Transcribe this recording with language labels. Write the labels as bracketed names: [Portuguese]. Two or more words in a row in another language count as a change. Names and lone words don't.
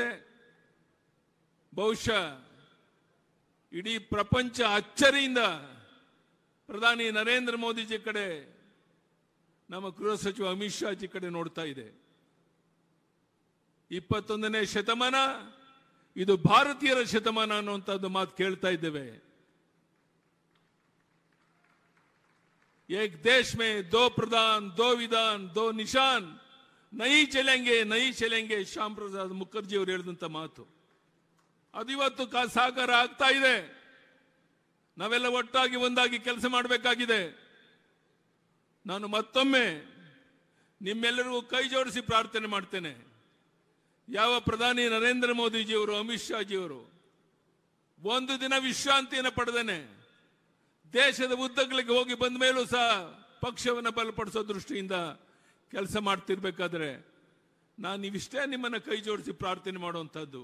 [Kannada] ಬಹುಶಃ ಇಡೀ ಪ್ರಪಂಚ ಅಚ್ಚರಿಯಿಂದ ಪ್ರಧಾನಿ ನರೇಂದ್ರ ಮೋದಿಜಿ ಕಡೆ, ನಮ್ಮ ಗೃಹ ಸಚಿವ ಅಮಿತ್ ಶಾ ಜಿ ಕಡೆ ನೋಡ್ತಾ ಇದೆ. 21ನೇ ಶತಮಾನ ಇದು ಭಾರತೀಯರ ಶತಮಾನ ಅನ್ನುವಂಥದ್ದು ಮಾತು ಕೇಳ್ತಾ ಇದ್ದೇವೆ. [Hindi] एक देश में 2 प्रधान, 2 विधान, 2 निशान नहीं चलेंगे [Kannada] ಶ್ಯಾಮ್ ಪ್ರಸಾದ್ ಮುಖರ್ಜಿ ಅವರು ಹೇಳಿದಂತ ಮಾತು ಅದು ಇವತ್ತು ಸಾಕಾರ ಆಗ್ತಾ ಇದೆ. ನಾವೆಲ್ಲ ಒಟ್ಟಾಗಿ ಒಂದಾಗಿ ಕೆಲಸ ಮಾಡಬೇಕಾಗಿದೆ. ನಾನು ಮತ್ತೊಮ್ಮೆ ನಿಮ್ಮೆಲ್ಲರಿಗೂ ಕೈ ಜೋಡಿಸಿ ಪ್ರಾರ್ಥನೆ ಮಾಡ್ತೇನೆ. ಯಾವ ಪ್ರಧಾನಿ ನರೇಂದ್ರ ಮೋದಿಜಿಯವರು, ಅಮಿತ್ ಶಾ ಜಿಯವರು ಒಂದು ದಿನ ವಿಶ್ರಾಂತಿಯನ್ನು ಪಡೆದೇನೆ ದೇಶದ ಉದ್ದಗಲಿಗೆ ಹೋಗಿ ಬಂದ ಮೇಲೂ ಸಹ ಪಕ್ಷವನ್ನು ಬಲಪಡಿಸೋ ದೃಷ್ಟಿಯಿಂದ ಕೆಲಸ ಮಾಡ್ತಿರ್ಬೇಕಾದ್ರೆ ನಾನು ಇವಿಷ್ಟೇ ನಿಮ್ಮನ್ನ ಕೈ ಜೋಡಿಸಿ ಪ್ರಾರ್ಥನೆ ಮಾಡುವಂತಹದ್ದು.